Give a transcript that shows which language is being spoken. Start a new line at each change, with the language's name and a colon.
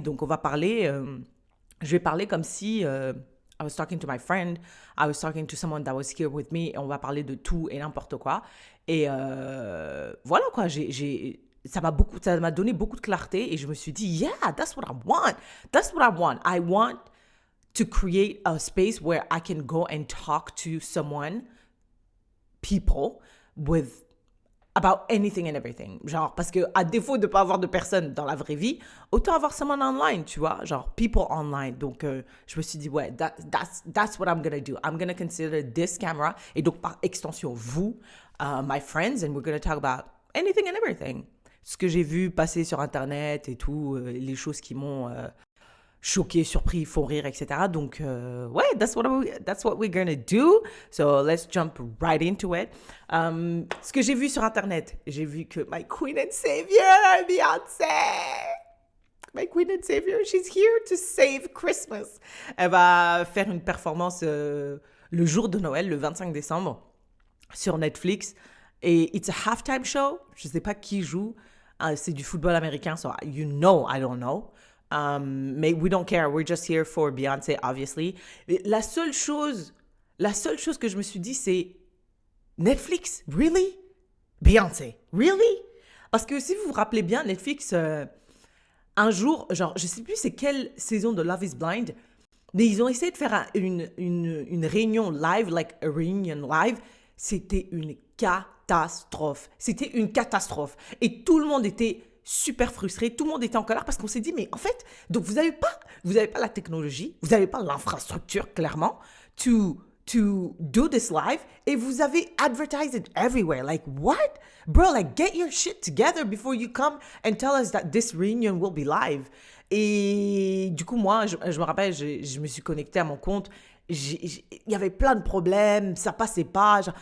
French: Donc, on va parler, je vais parler comme si
English: I was talking to my friend, I was talking to someone that was here with me,
French: et on va parler de tout et n'importe quoi. Et voilà quoi, ça m'a donné beaucoup de clarté et je me suis dit,
English: yeah, that's what I want. That's what I want. I want to create a space where I can go and talk to people, with about anything and everything.
French: Genre, parce que à défaut de pas avoir de personne dans la vraie vie, autant avoir
English: someone online,
French: tu vois, genre
English: people online.
French: Donc, je me suis dit, ouais,
English: that's what I'm gonna do. I'm gonna consider this camera,
French: et donc par extension, vous,
English: my friends, and we're gonna talk about anything and everything.
French: Ce que j'ai vu passer sur Internet et tout, les choses qui m'ont choqué, surpris, font rire, etc. Donc, ouais,
English: that's what we're gonna do. So, let's jump right into it.
French: Ce que j'ai vu sur Internet, j'ai vu que
English: my queen and savior, Beyoncé, my queen and savior, she's here to save Christmas.
French: Elle va faire une performance le jour de Noël, le 25 décembre, sur Netflix. Et
English: it's a halftime show.
French: Je ne sais pas qui joue. C'est du football américain,
English: so you know I don't know. Mais we don't care. We're just here for Beyoncé, obviously.
French: Et la seule chose que je me suis dit, c'est Netflix, really? Beyoncé, really? Parce que si vous vous rappelez bien, Netflix, un jour, genre, je sais plus c'est quelle saison de Love is Blind, mais ils ont essayé de faire une réunion live,
English: like a reunion live.
French: C'était une catastrophe. C'était une catastrophe. Et tout le monde était super frustré, tout le monde était en colère parce qu'on s'est dit, mais en fait, donc vous n'avez pas la technologie, vous n'avez pas l'infrastructure, clairement,
English: to do this live,
French: et vous avez
English: advertised it everywhere. Like, what? Bro, like, get your shit together before you come and tell us that this reunion will be live.
French: Et du coup, moi, je me rappelle, je me suis connectée à mon compte, il y avait plein de problèmes, ça passait pas.